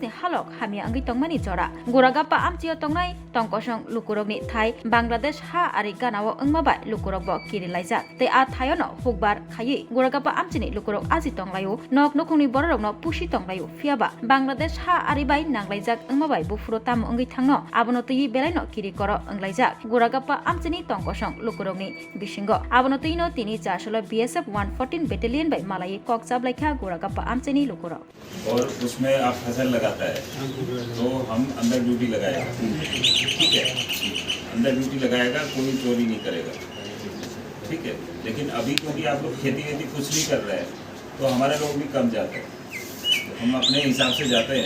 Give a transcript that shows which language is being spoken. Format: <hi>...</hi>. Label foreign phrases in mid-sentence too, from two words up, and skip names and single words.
<trp>ni Halok Hamia Angi Tongmani Jora Goragappa Amchio Tongnai Tongkosong Lukurok ni Thai Bangladesh Ha Ari Ganawo Angmabai Lukurok Bo Kirilaijak Te A Thayono Hukbar Khayi Goragappa Amchini Lukurok Aji Tonglayu Nok Nokungni Borok no Pushi Tonglayu Fiaba Bangladesh Ha Aribai Nanglaijak Angmabai Bufuro Tam Angi Thangno Abono Tiyi Belaino Kiri Koro Anglaijak Goragappa Amchini Tongkosong Lukurokni Bishingo Abono Tino Tini Chashalo BSF 114 Battalion by Malai Kok Chablaikha Goragappa Amchini Lukurok</trp> <hi>और उसमें आप फसल लगाता है तो हम अंदर ड्यूटी लगाएगा, ठीक है, अंदर ड्यूटी लगाएगा, कोई चोरी नहीं करेगा, ठीक है। लेकिन अभी क्योंकि आप लोग खेती वेती कुछ नहीं कर रहे हैं तो हमारे लोग भी कम जाते हैं, तो हम अपने हिसाब से जाते हैं।</hi>